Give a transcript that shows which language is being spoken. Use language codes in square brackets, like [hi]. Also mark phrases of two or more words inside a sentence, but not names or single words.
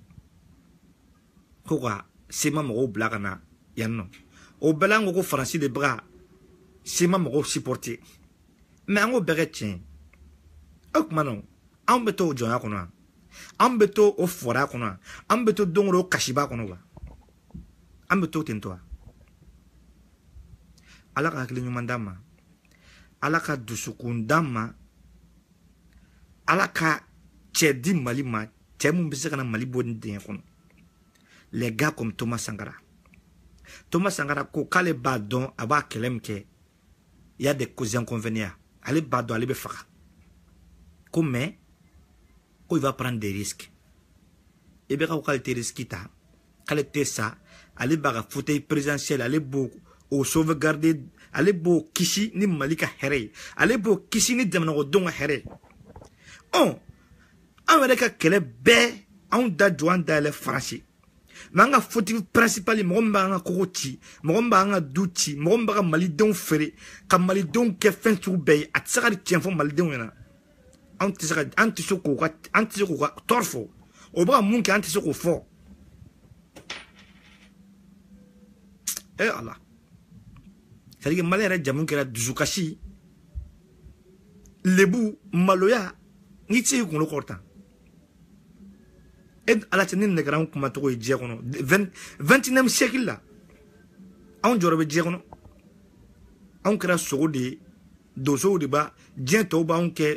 [bm] ko ka sema mɔgɔw bila ka na yan nɔ o bɛɛ la n ko faransi de bɛ ka sema mɔgɔw supporter mais an ko bɛɛ kɛ tiɲɛ o tuma na anw bɛ to o jɔnya kɔnɔ an bɛ to o fɔra kɔnɔ an bɛ to don o don kasiba kɔnɔ wa an bɛ to ten to wa ala ka hakili ɲuman d'an ma ala ka dusukun d'an ma ala ka cɛ di Mali ma cɛ mun bɛ se ka na Mali bɔ ni denkɛ kɔnɔ [fr] les gars comme Thomas Sankara [bm] ko k'ale b'a dɔn a b'a kɛlɛ min kɛ [fr] il y a des causes inconvénients [bm] ale b'a dɔn ale bɛ faga ko mais ko [fr] il va prendre des risques [bm] et bɛ ka ko k'ale tɛ risque ta k'ale tɛ sa ale b'a ka [fr] fauteuil présidentiel [bm] ale b'o o sauvegarder ale b'o kisi ni Mali ka hɛrɛ ye ale b'o kisi ni jamanakodenw ka hɛrɛ ye an yɛrɛ ka kɛlɛ bɛɛ anw da jɔ an da yɛlɛ Faransi mais an ka [fr] fauteuil principal [bm] mɔgɔ min b'an ka kogo ci mɔgɔ min b'an ka du ci mɔgɔ min b'a ka malidenw feere ka malidenw kɛ fɛn sugu bɛɛ ye a tɛ se ka tiɲɛ fɔ malidenw ɲɛna an tɛ se k'o ka tɔɔrɔ fɔ o bɛ ka mun kɛ an tɛ se k'o fɔ ala [fr] c'est-à-dire que [bm] Mali yɛrɛ jamu kɛra dusukasi lebu maloya n'i tɛ se k'i kunkolo kɔrɔta ala tɛ ne nɛgɛra anw kumacogo ye diɲɛ kɔnɔ [fr] 21e siècle [bm] la anw jɔyɔrɔ bɛ diɲɛ kɔnɔ anw kɛra sogo de ye donsow de b'a diɲɛ tɔw b'anw kɛ